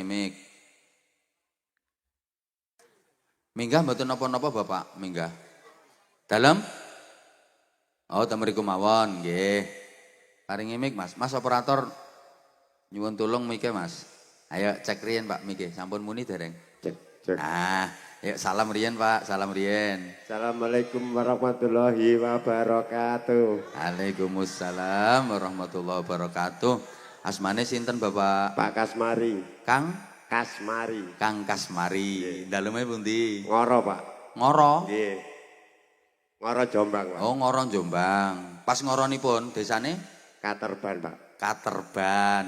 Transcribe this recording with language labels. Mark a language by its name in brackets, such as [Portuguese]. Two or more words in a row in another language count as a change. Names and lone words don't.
[Javanese] Minggah mboten napa-napa, Bapak, minggah. Dalem? Oh, temriku mawon, nggih. Paringi mik, Mas. Mas operator nyuwun tulung mike, Mas. Ayo cek riyen, Pak, mike. Sampun muni dereng? Cek. Nah, yuk salam riyen Pak, salam riyen. [Arabic] السلام عليكم ورحمة الله وبركاته. وعليكم السلام ورحمة الله وبركاته. [Javanese] Asmane sinten Bapak? Pak Kasmari. Kang Kasmari. Daleme pundi? Ngoro, Pak. Ngoro? Nggih. Ngoro Jombang, Pak. Oh, Ngoro Jombang. Pas ngoronipun desane? Katerban, Pak. Katerban.